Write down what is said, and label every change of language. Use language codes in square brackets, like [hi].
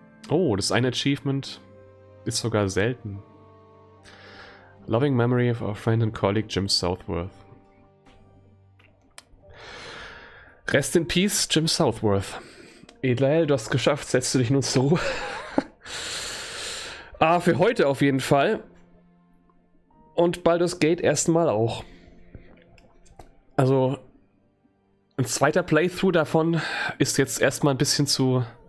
[de] Oh, das eine Achievement ist sogar selten. [en] Loving memory of our friend and colleague Jim Southworth. Rest in peace, Jim Southworth. [de] Edlael, du hast es geschafft, setzt du dich nun zur Ruhe. Für heute auf jeden Fall. Und Baldur's Gate erstmal auch. Also, ein zweiter Playthrough davon ist jetzt erstmal ein bisschen zu...